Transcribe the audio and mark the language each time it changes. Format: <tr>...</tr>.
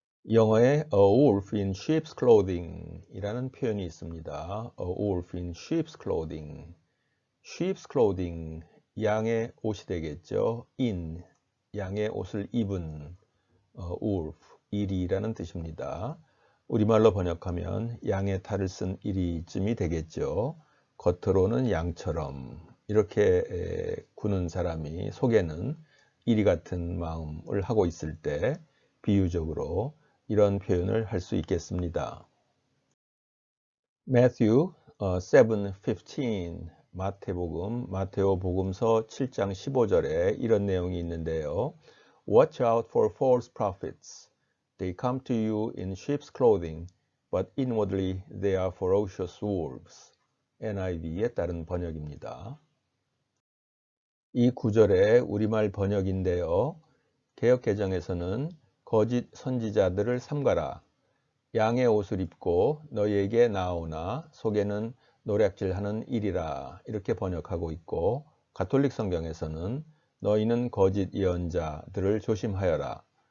<ko>영어에</ko> <en>a wolf in sheep's clothing</en> <ko>이라는 표현이 있습니다.</ko> <en>A wolf in sheep's clothing. sheep's clothing,</en> <ko>양의 옷이 되겠죠. in, 양의 옷을 입은 wolf, 이리라는 뜻입니다. 우리말로 번역하면 양의 탈을 쓴 이리쯤이 되겠죠. 겉으로는 양처럼 이렇게 구는 사람이 속에는 이리 같은 마음을 하고 있을 때 비유적으로 이런 표현을 할 수 있겠습니다. Matthew 7:15, 마테오 복음서 7장 15절에 이런 내용이 있는데요.</ko> <en>Watch out for false prophets. They come to you in sheep's clothing, but inwardly they are ferocious wolves.</en> <ko>NIV에 따른 번역입니다. 이 구절의 우리말 번역인데요. 개역개정에서는 거짓 선지자들을 삼가라. 양의 옷을 입고 너희에게 나오나 속에는 노략질하는 일이라 이렇게 번역하고 있고, 가톨릭 성경에서는 너희는 거짓 예언자들을 조심하여라.</ko>